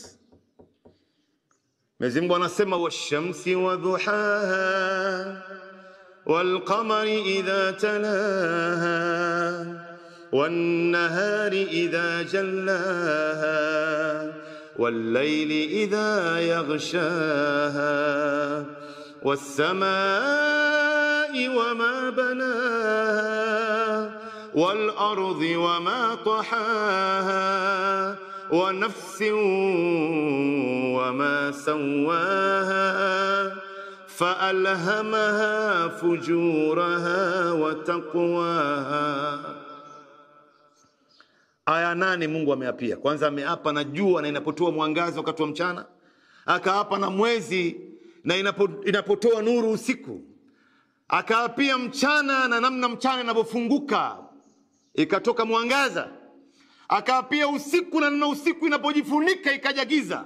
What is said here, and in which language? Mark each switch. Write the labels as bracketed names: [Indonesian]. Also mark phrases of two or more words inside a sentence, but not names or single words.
[Swahili] Mwenyezi Mungu anasema [Arabic] والشمس وضحاها والقمر إذا تلاها والنهار إذا جلاها والليل إذا يغشاها والسماء وما بناها والأرض وما طحاها ونفس وما سواها فألهمها فجورها وتقواها. [Swahili] Aya 8 Mungu ameapia. Kwanza ameapa na jua na inapotoa mwangaza wakati wa mchana, akaapa na mwezi na inapotoa nuru usiku, akaapia mchana na namna mchana inapofunguka ikatoka mwangaza, akaapia usiku na namna usiku inapojifunika ikaja giza.